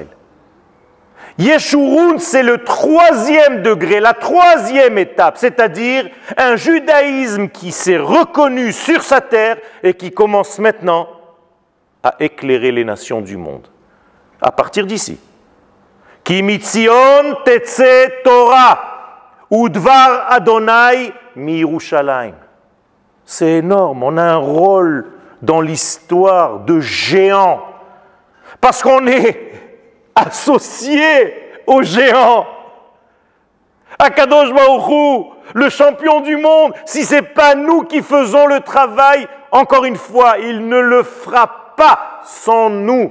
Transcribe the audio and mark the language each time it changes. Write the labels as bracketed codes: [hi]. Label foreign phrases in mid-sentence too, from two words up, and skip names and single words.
[fr] Yeshurun, c'est le 3e degré, la 3e étape, c'est-à-dire un judaïsme qui s'est reconnu sur sa terre et qui commence maintenant à éclairer les nations du monde. À partir d'ici. [he] כי מציון תצא תורה ודבר ה' מירושלים. [fr] C'est énorme, on a un rôle dans l'histoire de géant, parce qu'on est associé aux géants. [he] הקדוש ברוך הוא, [fr] le champion du monde, si ce n'est pas nous qui faisons le travail, encore une fois, il ne le fera pas sans nous.